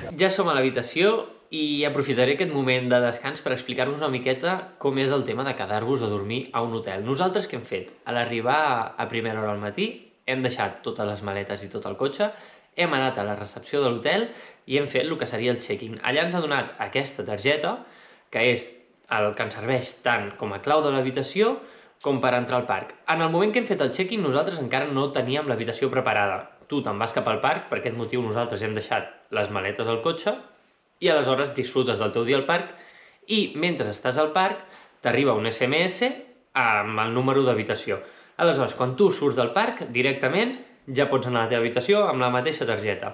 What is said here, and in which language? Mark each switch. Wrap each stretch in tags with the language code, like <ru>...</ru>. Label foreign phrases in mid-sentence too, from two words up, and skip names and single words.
<ca>Ja som a l'habitació i aprofitaré aquest moment de descans per explicar-vos una miqueta com és el tema de quedar-vos a dormir a un hotel. Nosaltres què hem fet? A l'arribar a primera hora al matí hem deixat totes les maletes i tot el cotxe, hem anat a la recepció de l'hotel i hem fet el que seria el check-in. Allà ens ha donat aquesta targeta, que és el que ens serveix tant com a clau de l'habitació com per entrar al parc. En el moment que hem fet el check-in nosaltres encara no teníem l'habitació preparada. Tu te'n vas cap al parc, per aquest motiu nosaltres hem deixat les maletes al cotxe i aleshores disfrutes del teu dia al parc i mentre estàs al parc t'arriba un SMS amb el número d'habitació. Aleshores, quan tu surts del parc, directament ja pots anar a la teva habitació amb la mateixa targeta.</ca>